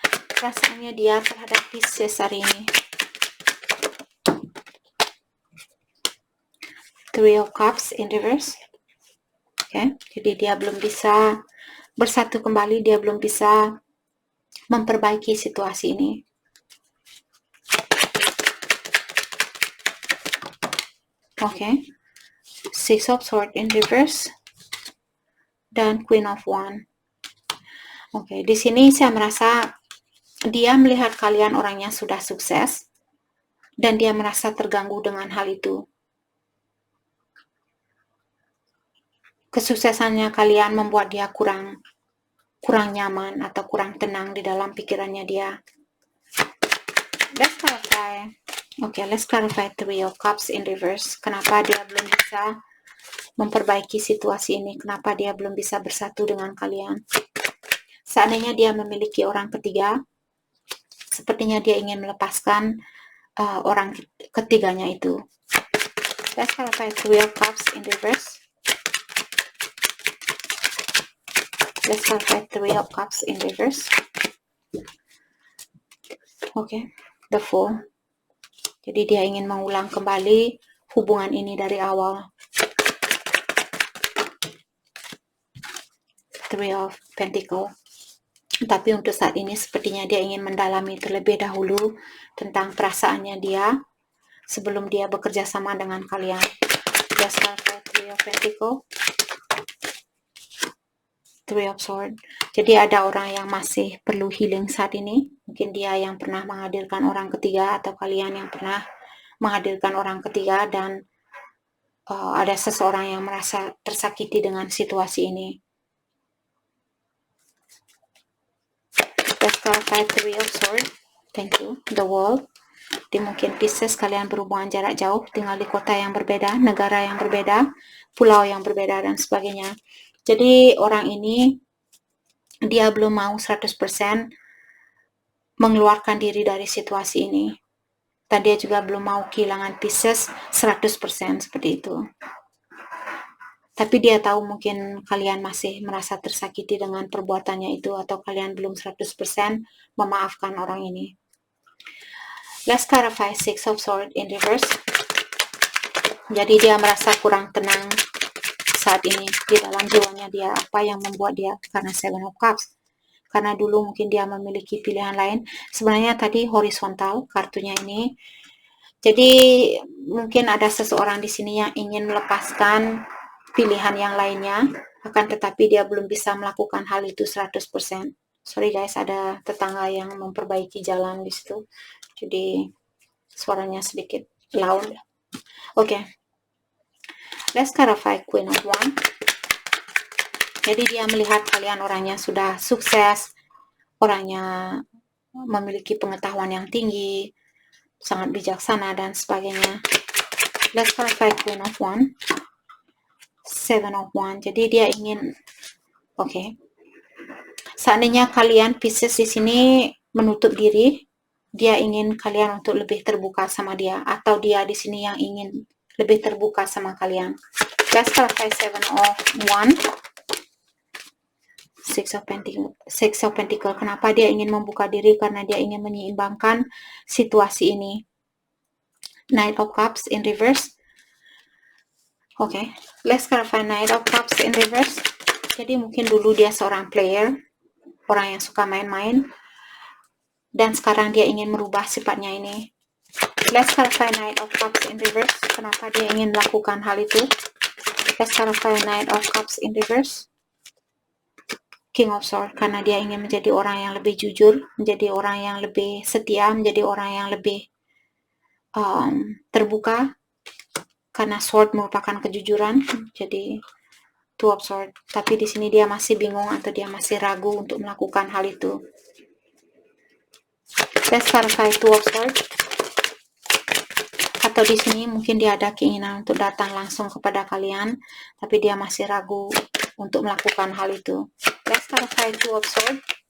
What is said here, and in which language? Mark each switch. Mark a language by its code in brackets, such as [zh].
[id] Perasaannya dia terhadap Pisces hari ini. [en] Three of Cups in reverse. [id] Oke, jadi dia belum bisa bersatu kembali, dia belum bisa memperbaiki situasi ini. [en] Oke, Six of Swords in reverse dan Queen of Wands. [id] Oke, di sini saya merasa dia melihat kalian orangnya sudah sukses dan dia merasa terganggu dengan hal itu. Kesuksesannya kalian membuat dia kurang nyaman atau kurang tenang di dalam pikirannya dia. [en] Let's clarify. Let's clarify Three of Cups in reverse. [id] Kenapa dia belum bisa memperbaiki situasi ini? Kenapa dia belum bisa bersatu dengan kalian? Seandainya dia memiliki orang ketiga, sepertinya dia ingin melepaskan orang ketiganya itu. [en] Let's clarify Three of Cups in reverse. Let's clarify Three of Cups in reverse. The Fool. [id] Jadi dia ingin mengulang kembali hubungan ini dari awal. Three of Pentacles. Tapi untuk saat ini sepertinya dia ingin mendalami terlebih dahulu tentang perasaannya dia sebelum dia bekerja sama dengan kalian. [en] Let's clarify Three of Pentacles. Three of Swords. [id] Jadi ada orang yang masih perlu healing saat ini. Mungkin dia yang pernah menghadirkan orang ketiga atau kalian yang pernah menghadirkan orang ketiga dan ada seseorang yang merasa tersakiti dengan situasi ini. [en] Let's clarify Three of Swords. Thank you. The World. [id] Di mungkin Pisces kalian berhubungan jarak jauh, tinggal di kota yang berbeda, negara yang berbeda, pulau yang berbeda dan sebagainya. Jadi orang ini dia belum mau 100% mengeluarkan diri dari situasi ini. Dan dia juga belum mau kehilangan Pisces 100% seperti itu. Tapi dia tahu mungkin kalian masih merasa tersakiti dengan perbuatannya itu atau kalian belum 100% memaafkan orang ini. [en] Let's clarify Six of Swords in reverse. [id] Jadi dia merasa kurang tenang saat ini di dalam jiwanya dia. Apa yang membuat dia? Karena Seven of Cups. Karena dulu mungkin dia memiliki pilihan lain. Sebenarnya tadi horizontal kartunya ini. Jadi mungkin ada seseorang di sini yang ingin melepaskan pilihan yang lainnya, akan tetapi dia belum bisa melakukan hal itu 100%. [en] Sorry guys, [id] ada tetangga yang memperbaiki jalan di situ. Jadi suaranya sedikit loud. [en] Let's clarify Queen of Wands. [id] Jadi dia melihat kalian orangnya sudah sukses, orangnya memiliki pengetahuan yang tinggi, sangat bijaksana dan sebagainya. [en] Let's clarify Queen of Wands. Seven of Wands. [id] Jadi dia ingin, seandainya kalian Pisces di sini menutup diri, dia ingin kalian untuk lebih terbuka sama dia, atau dia di sini yang ingin lebih terbuka sama kalian. [en] Let's clarify Seven of Wands. [id] Six of Pentacles. Kenapa dia ingin membuka diri? Karena dia ingin menyeimbangkan situasi ini. [en] Knight of Cups in reverse. Let's clarify Knight of Cups in reverse. [id] Jadi mungkin dulu dia seorang player, orang yang suka main-main, dan sekarang dia ingin merubah sifatnya ini. [en] Let's clarify Knight of Cups in reverse. [id] Kenapa dia ingin melakukan hal itu? [en] Let's clarify Knight of Cups in reverse. [id] King of Swords, karena dia ingin menjadi orang yang lebih jujur, menjadi orang yang lebih setia, menjadi orang yang lebih terbuka, karena sword merupakan kejujuran. Jadi Two of Swords, tapi di sini dia masih bingung atau dia masih ragu untuk melakukan hal itu. [en] Let's clarify Two of Swords. [id] Atau di sini mungkin dia ada keinginan untuk datang langsung kepada kalian, tapi dia masih ragu untuk melakukan hal itu. [en] Let's clarify Two of Swords.